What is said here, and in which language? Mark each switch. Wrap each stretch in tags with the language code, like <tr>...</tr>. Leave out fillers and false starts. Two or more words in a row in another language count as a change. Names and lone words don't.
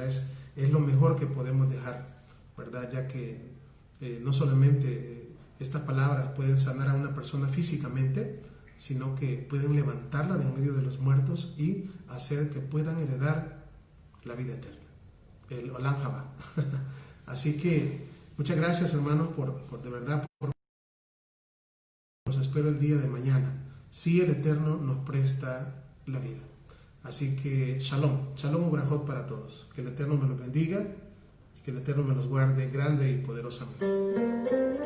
<es>Es lo mejor que podemos dejar, ¿verdad? Ya que no solamente estas palabras pueden sanar a una persona físicamente, sino que pueden levantarla de en medio de los muertos y hacer que puedan heredar la vida eterna, el</es> <he>עולם הבא.</he> <es>Así que muchas gracias, hermanos, por de verdad. Los espero el día de mañana, si el Eterno nos presta la vida. Así que</es> <he>שלום, שלום וברכות</he> <es>para todos. Que el Eterno me los bendiga y que el Eterno me los guarde grande y poderosamente.</es>